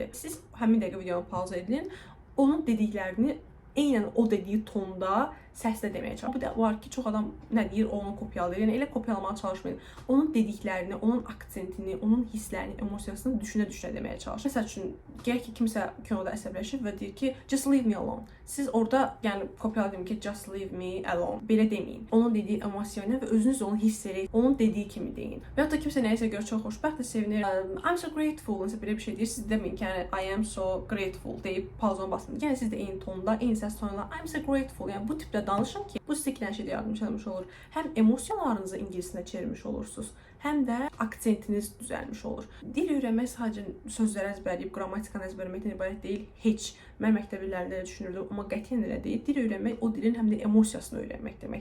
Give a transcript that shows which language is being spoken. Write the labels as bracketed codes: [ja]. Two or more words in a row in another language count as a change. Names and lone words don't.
[az] Siz həmin dəqiqə videonu pauza edin, onun dediklərini eynən o dediyi tonda səslə deməyə çalışın. Bu da var ki, çox adam nə deyir, onu kopyalayır. Yəni elə kopyalamağa çalışmayın. Onun dediklərini, onun aksentini, onun hisslərini, emosiyasını düşünə-düşünə deməyə çalışın. Məsəl üçün, gəl ki, kimsə kinoda əsəbləşir və deyir ki, [en] just leave me alone. [az] Siz orada, yəni kopyaladım ki, [en] just leave me alone. [az] Belə deməyin. Onun dediyi emosiyonu və özünüz onu hiss edin. Onun dediyi kimi deyin. Və ya da kimsə nəyisə görə çox xoşbəxt və sevinir. [en] I'm so grateful. [az] Nəsə belə bir şey deyir. Siz deməyin ki, yəni [en] I am so grateful [az] deyib pauzanı basın. Yəni siz də eyni tonda, eyni səs tonuyla [en] I'm so grateful. [az] Yəni bu tipdə danışın ki, bu sizə iki şeydə yardımcı olmuş olur. Həm emosiyalarınızı ingiliscə çevirmiş olursunuz, həm də aksentiniz düzəlmiş olur. Dil öyrənmək sadəcə sözləri əzbərləyib, qrammatikanı əzbərləməkdən ibarət deyil, heç. Mən məktəb illərində elə düşünürdüm, amma qətiyyən elə deyil. Dil öyrənmək o dilin həm də emosiyasını öyrənmək demək.